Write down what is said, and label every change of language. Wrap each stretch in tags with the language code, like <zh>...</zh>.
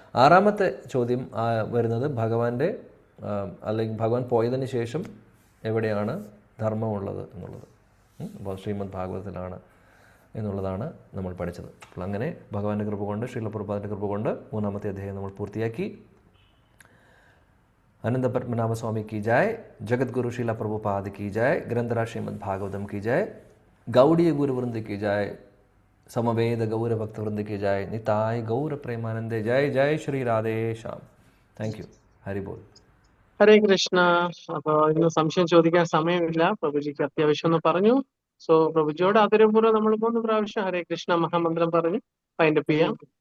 <ml>6ാമത്തെ ചോദ്യം വരുന്നത് ഭഗവാന്റെ അല്ലെങ്കിൽ ഭഗവാൻ പോയതിന് ശേഷം എവിടെയാണ് ധർമ്മമുള്ളത് എന്നുള്ളത്. അപ്പോൾ ശ്രീമദ് ഭാഗവതത്തിലാണ് എന്നുള്ളതാണ് നമ്മൾ പഠിച്ചത്. അപ്പോൾ അങ്ങനെ ഭഗവാന്റെ കൃപ കൊണ്ട്, ശ്രീല പ്രഭുപാദിൻ്റെ കൃപ കൊണ്ട് 3ാമത്തെ അധ്യായം നമ്മൾ പൂർത്തിയാക്കി.</ml> <hi>अनंत पद्मनाभ स्वामी की जय, जगत गुरु शीला प्रभुपाद की जय, ग्रंथराज श्रीमद् भागवतम की जय, गौड़ीय गुरु वृंद की जय, समवेद गौर भक्त वृंद की जय, निताय गौर प्रेमानंदे जय. जय Shri Radhe Shyam.</hi> <en>Thank you.</en> <hi>Hari ball.</hi> <ml>ഹരേ കൃഷ്ണ. അപ്പൊ ഇന്ന് സംശയം ചോദിക്കാൻ സമയമില്ല, പ്രഭുജിക്ക് അത്യാവശ്യം ഒന്ന് പറഞ്ഞു. സോ പ്രഭുജിയോട് ആദരപൂർവ്വം നമ്മൾ 3 പ്രാവശ്യം ഹരേ കൃഷ്ണ മഹാമന്ത്രം പറഞ്ഞ് വൈൻഡപ്പ് ചെയ്യാം.</ml>